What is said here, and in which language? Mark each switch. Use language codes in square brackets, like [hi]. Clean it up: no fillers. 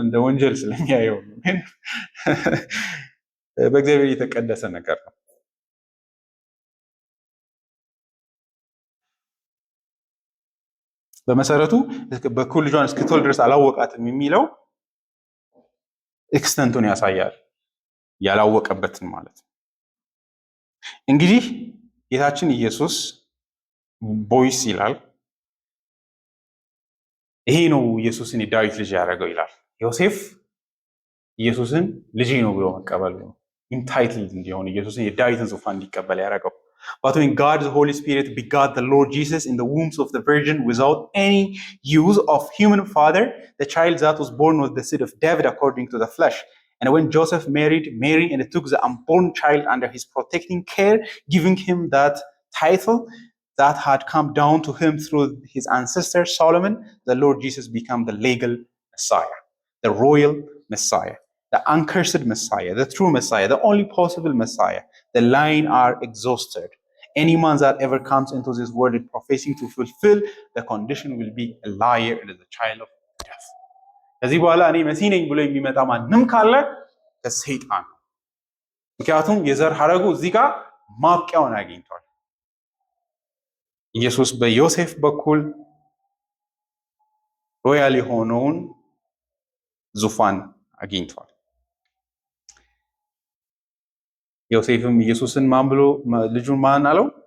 [am] እንደ ወንጀል ስለሚያየው ነው። በእግዚአብሔር የተቀደሰ ነገር ነው። በመሰረቱ በኩር ልጇን እስክትወልድ ድረስ አላወቃትም የሚለው ኤክስተንቱን ያሳያል፣ ያላወቀበትን ማለት ነው። እንግዲህ ጌታችን ኢየሱስ ቦይስ ይላል። ይሄ ነው ኢየሱስን የዳዊት ልጅ ያደረገው ይላል። ዮሴፍ ኢየሱስን ልጅ ነው ብሎ መቀበል ነው ኢንታይትልድ እንዲሆን ኢየሱስን የዳዊትን ዙፋን እንዲቀበል ያደረገው። [en] But when God the Holy Spirit begot the Lord Jesus in the wombs of the Virgin without any use of human father, the child that was born was the seed of David according to the flesh. And when Joseph married Mary and took the unborn child under his protecting care, giving him that title that had come down to him through his ancestor Solomon, the Lord Jesus became the legal Messiah, the royal Messiah, the uncursed Messiah, the true Messiah, the only possible Messiah. The line are exhausted. Any man that ever comes into this world professing to fulfill the condition will be a liar and is a child of death. [am] ከዚህ በኋላ እኔ መሲህ ነኝ ብሎ የሚመጣ ማንም ካለ ከሰይጣን ነው። ምክንያቱም የዘር ሐረጉ እዚህ ጋር ማብቂያውን አግኝቷል። ኢየሱስ በዮሴፍ በኩል ሮያል የሆነውን ዙፋን አግኝቷል። ዮሴፍም ኢየሱስን ማን ብሎ ልጁን ማን አለው?